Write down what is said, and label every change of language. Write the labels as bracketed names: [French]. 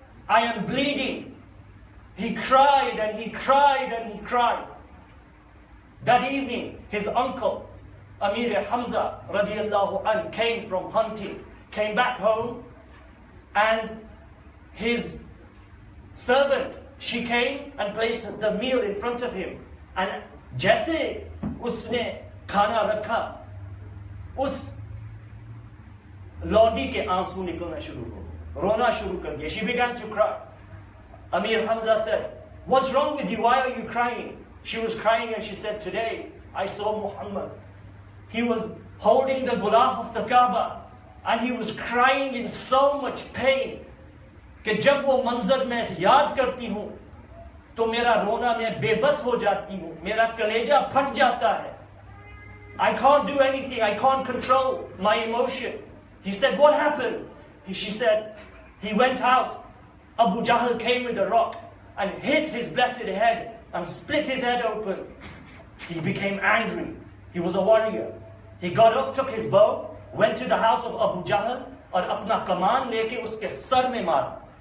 [English] I am bleeding." He cried and he cried and he cried. That evening, his uncle, Amir Hamza radiallahu anh, came from hunting, came back home, and his servant, she came and placed the meal in front of him. [Hindi] And जैसे उसने खाना रखा, उस लौंडी के आंसू निकलना शुरू हो, रोना शुरू कर दिया. [English] She began to cry. Amir Hamza said, "What's wrong with you? Why are you crying?" She was crying and she said, "Today I saw Muhammad. He was holding the gulaf of the Kaaba and he was crying in so much pain [Hindi] कि जब वो मंजर मैं याद करती हूँ तो मेरा रोना मैं बेबस हो जाती हूँ, मेरा कलेजा फट जाता है. [English] I can't do anything. I can't control my emotion." He said, "What happened?" She said, "He went out. Abu Jahl came with a rock and hit his blessed head and split his head open." He became angry. He was a warrior. He got up, took his bow, went to the house of Abu Jahl [Hindi] और अपना कमान लेके उसके sir में मारा.